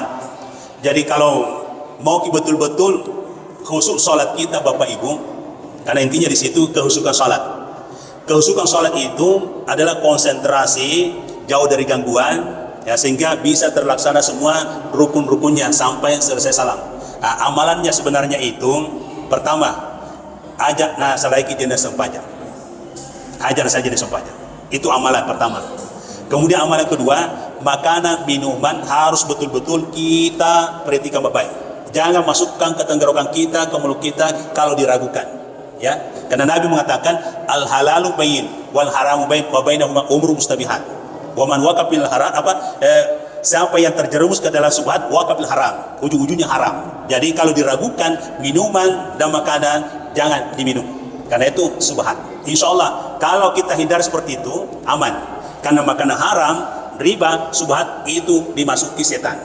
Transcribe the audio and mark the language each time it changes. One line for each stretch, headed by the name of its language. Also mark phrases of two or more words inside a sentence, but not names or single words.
Indonesian: Jadi kalau mau betul-betul khusyuk sholat kita Bapak Ibu, karena intinya di situ kehusukan sholat. Kehusukan sholat itu adalah konsentrasi jauh dari gangguan, ya, sehingga bisa terlaksana semua rukun-rukunnya sampai selesai salam. Nah, amalannya sebenarnya itu pertama, ajak salaiki jenda sempajak, ajar saja di sempajak, itu amalan pertama. Kemudian amalan kedua, makanan minuman harus betul-betul kita perhatikan baik-baik. Jangan masukkan ke tenggorokan kita, ke mulut kita kalau diragukan, ya, karena Nabi mengatakan
Arabic: الحلال بين والحرام بين وبينهما أمور مشتبهات. ومن وقع في الحرام
Indonesian: siapa yang terjerumus ke dalam subhat
Arabic: وقع في الحرام,
Indonesian: ujung-ujungnya haram. Jadi kalau diragukan minuman dan makanan jangan diminum, karena itu subhat.
Arabic: إن شاء الله
Indonesian: kalau kita hindar seperti itu aman, karena makanan haram, riba, subhat itu dimasuki setan.